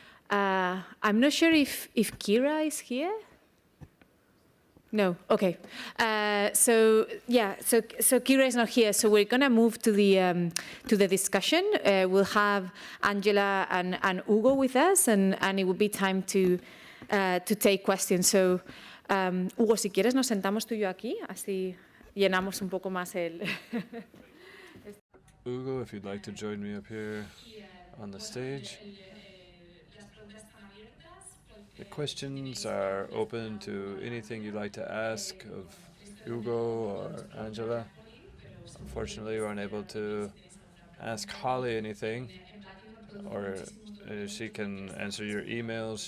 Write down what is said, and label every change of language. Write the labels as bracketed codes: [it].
[en] I'm not sure if Kira is here. No, okay. So Kira is not here, so we're gonna move to the discussion. We'll have Angela and Hugo with us, and it will be time to take questions. [es] So, Hugo, si quieres nos sentamos tú y yo aquí, así llenamos un poco más el... [en] Hugo, if you'd like to join me up here on the stage. The questions are open to anything you'd like to ask of Hugo or Angela. Unfortunately, we weren't able to ask Holly anything, or she can answer your emails.